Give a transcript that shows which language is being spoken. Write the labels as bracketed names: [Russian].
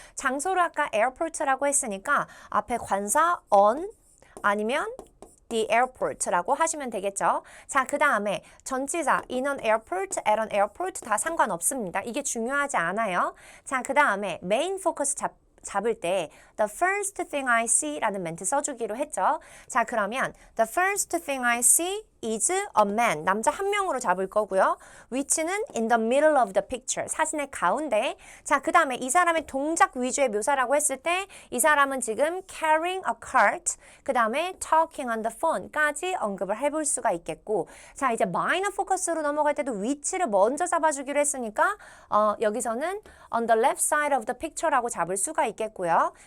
[Korean] 장소를 아까 airport라고 했으니까 앞에 관사 on 아니면 [English] the airport [Korean] 라고 하시면 되겠죠. 자, 그 다음에 전치사 [English] in an airport, at an airport [Korean] 다 상관없습니다. 이게 중요하지 않아요. 자, 그 다음에 main focus 잡을 때 [English] the first thing I see [Korean] 라는 멘트 써주기로 했죠. 자, 그러면 [English] the first thing I see is a man. [Korean] 남자 한 명으로 잡을 거고요. 위치는 [English] in the middle of the picture. [Korean] 사진의 가운데. 자, 그 다음에 이 사람의 동작 위주의 묘사라고 했을 때 이 사람은 지금 [English] carrying a cart, [Korean] 그 다음에 [English] talking on the phone [Korean] 까지 언급을 해볼 수가 있겠고 자, 이제 minor focus로 넘어갈 때도 위치를 먼저 잡아주기로 했으니까 여기서는 [English] on the left side of the picture [Korean] 라고 잡을 수가 있겠고요.